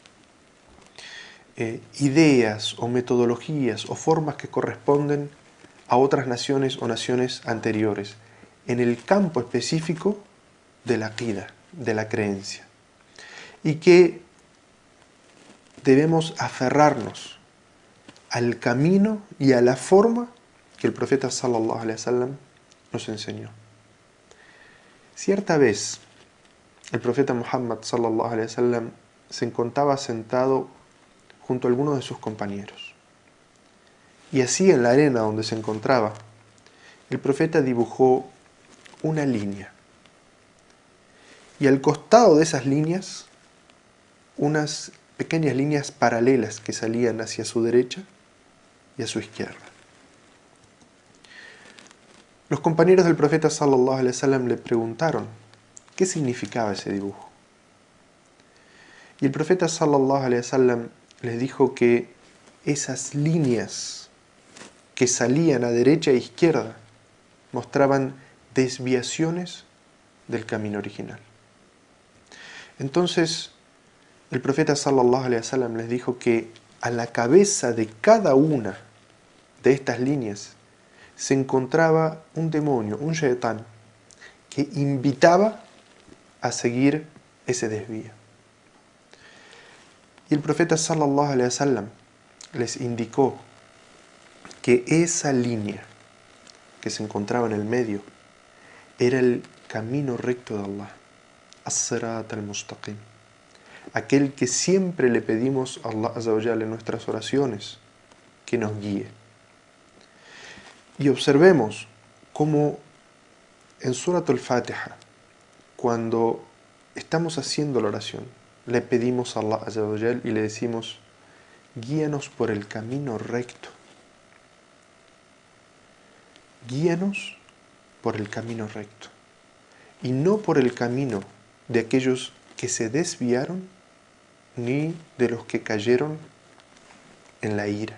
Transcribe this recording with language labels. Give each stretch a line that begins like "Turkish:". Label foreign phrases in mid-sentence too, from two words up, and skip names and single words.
Spanish: ideas o metodologías o formas que corresponden a otras naciones o naciones anteriores en el campo específico de la aqida, de la creencia, y que debemos aferrarnos al camino y a la forma que el profeta
Arabic: صلى الله عليه وسلم
Spanish: nos enseñó. Cierta vez, el profeta Muhammad
Arabic: صلى الله عليه وسلم
Spanish: se encontraba sentado junto a algunos de sus compañeros. Y así en la arena donde se encontraba, el profeta dibujó una línea. Y al costado de esas líneas, unas pequeñas líneas paralelas que salían hacia su derecha y a su izquierda. Los compañeros del profeta
Arabic: صلى الله عليه وسلم
Spanish: le preguntaron qué significaba ese dibujo. Y el profeta
Arabic: صلى الله عليه وسلم
Spanish: les dijo que esas líneas que salían a derecha e izquierda mostraban desviaciones del camino original. Entonces, el profeta
Arabic: صلى الله عليه وسلم
Spanish: les dijo que a la cabeza de cada una de estas líneas se encontraba un demonio, un shaitán, que invitaba a seguir ese desvío. Y el profeta
Arabic: صلى الله عليه وسلم
Spanish: les indicó que esa línea que se encontraba en el medio era el camino recto de Allah,
Arabic: الصراط المستقيم,
Spanish: aquel que siempre le pedimos a Allah
Arabic: عز وجل
Spanish: en nuestras oraciones que nos guíe. Y observemos cómo en Surat al-Fatiha, cuando estamos haciendo la oración, le pedimos a Allah
Arabic: عز وجل
Spanish: y le decimos: guíanos por el camino recto. Guíanos por el camino recto. Y no por el camino de aquellos que se desviaron, ni de los que cayeron en la ira.